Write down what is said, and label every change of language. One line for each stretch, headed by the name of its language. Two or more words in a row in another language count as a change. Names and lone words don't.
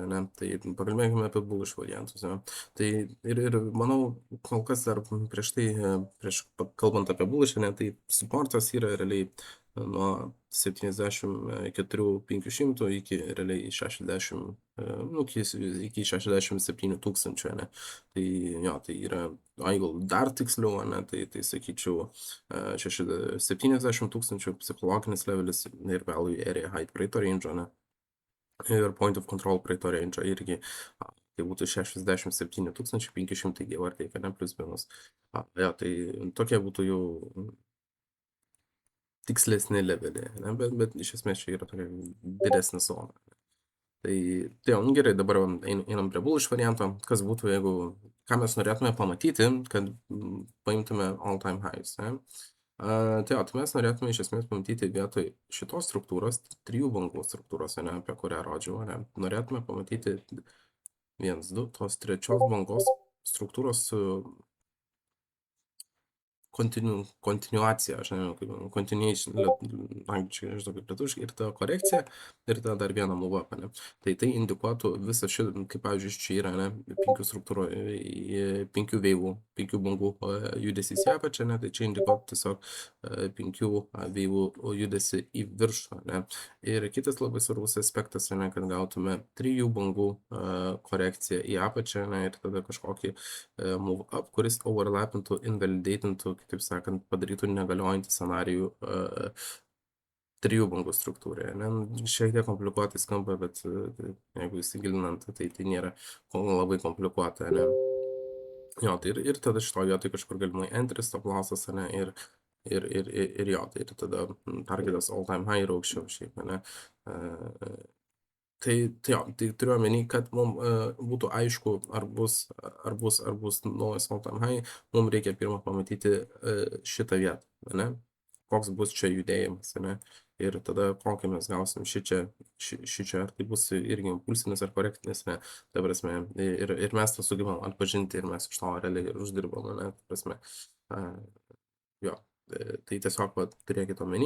Lithuanian: ne, tai pakalbėkime apie bullish variantus, ne, tai ir manau, kol kas dar prieš kalbant apie bullish, ne, tai supportas yra realiai nuo 74 500 iki realiai 60, nu, iki 67 tūkstančių, ne, tai jo, tai yra, jeigu dar tiksliau, ne, tai sakyčiau 70 tūkstančių psichologinis levelis ir
English: value area height
Lithuanian: praeito range, ne, ir
English: point of control
Lithuanian: praeito range irgi, tai būtų 67 500
English: give or take,
Lithuanian: ne, plus minus. Jo, tai tokie būtų jau tikslesni leveliai, ne, bet iš esmės čia yra tokia didesnė zona. Tai jo, gerai, dabar einam prie bullish varianto, kas būtų, jeigu, ką mes norėtume pamatyti, kad paimtume
English: all time highs,
Lithuanian: ne. Tai jo, tai mes norėtume iš esmės pamatyti vietoj šitos struktūros, 3 bangų struktūros, ne, apie kurią rodžiau, ne, norėtume pamatyti 1, 2, tos 3 bangos struktūros kontinuacija, aš nežinau, kaip continuation, angliškai nežinau kaip lietuviškai, ir ta korekcija, ir tada dar vieną
English: move up,
Lithuanian: ne. Tai indikuotų visą šitą, kaip pavyzdžiui, čia yra, ne, 5 struktūrų, 5 veivų, 5 bangų judesys į apačią, ne, tai čia indikuotų tiesiog 5 veivų judesį į viršų, ne. Ir kitas labai svarbus aspektas, ne, kad gautume 3 bangų korekciją į apačią, ne, ir tada kažkokį
English: move up,
Lithuanian: kuris overlapintų, invalidatintų, taip sakant, padarytų negaliojantį scenarijų 3 bangų struktūroje, ne, šiek tiek komplikuotai skamba, bet jeigu įsigilinant, tai nėra labai komplikuota, ne. Jo, tai ir tada šitoje vietoje kažkur galimai
English: entry stop lossas,
Lithuanian: ne, ir jo, tai tada targetas
English: all time high
Lithuanian: ir aukščiau šiaip, ne. Tai jo, tai turiu omeny, kad mum būtų aišku, ar bus naujas
English: all time high,
Lithuanian: mum reikia pirmą pamatyti šitą vietą, ne, koks bus čia judėjimas, ne, ir tada kokį mes gausim šičia, ar tai bus irgi impulsinis ar korektinis, ne, ta prasme, ir mes tą sugebam atpažinti ir mes iš to realiai ir uždirbam, ne, ta prasme, jo, tai tiesiog turėkit omeny.